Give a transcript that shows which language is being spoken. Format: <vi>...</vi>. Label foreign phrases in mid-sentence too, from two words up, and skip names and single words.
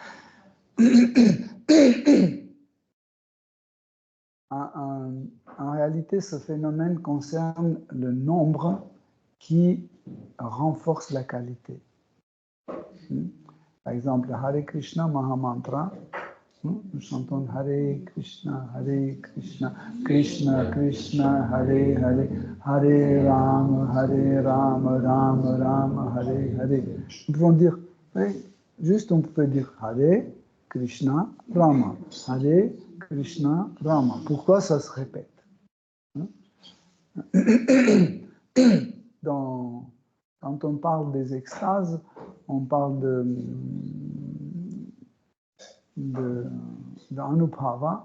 <fr>En réalité, ce phénomène concerne le nombre qui renforce la qualité. Par exemple, Hare Krishna Mahamantra, nous chantons Hare Krishna, Krishna Krishna, Hare Hare, Hare Rama, Rama Rama, Hare Hare. Nous pouvons dire, oui, juste on peut dire Hare Krishna Rama, Hare Krishna Rama. Pourquoi ça se répète? Quand on parle des extases, on parle d'Anubhava.</fr>